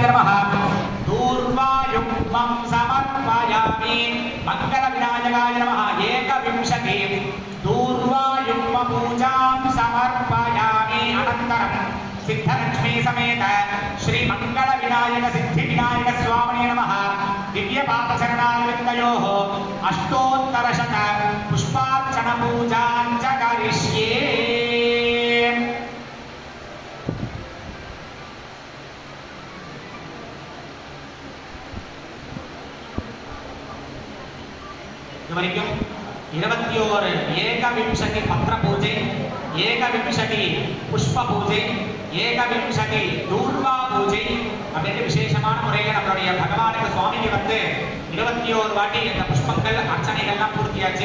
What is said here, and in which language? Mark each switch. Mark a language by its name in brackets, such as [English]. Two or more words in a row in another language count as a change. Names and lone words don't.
[Sanskrit] नमः दूर्वायुं समर्पयामि मंगलविनायकाय नमः एकविंशति दूर्वायुं पूजां समर्पयामि अनन्तरं सिद्धलक्ष्मी समेत श्री मंगल विनायक सिद्धि विनायक स्वामिने नमः दिव्य पाद शरणागतयोः अष्टोत्तरशत पुष्पार्चन पूजां च करिष्ये। [Tamil] இதுவரைக்கும் 21 ஏகவிம்சதி பத்திர பூஜை, ஏகவிம்சதி புஷ்ப பூஜை, ஏகவிம்சதி தூர்வா பூஜை அப்படின்ற விசேஷமான முறையில் நம்மளுடைய பகவானுக்கு சுவாமிக்கு வந்து 21 வாட்டி இந்த புஷ்பங்கள் அர்ச்சனைகள்லாம் பூர்த்தியாச்சு.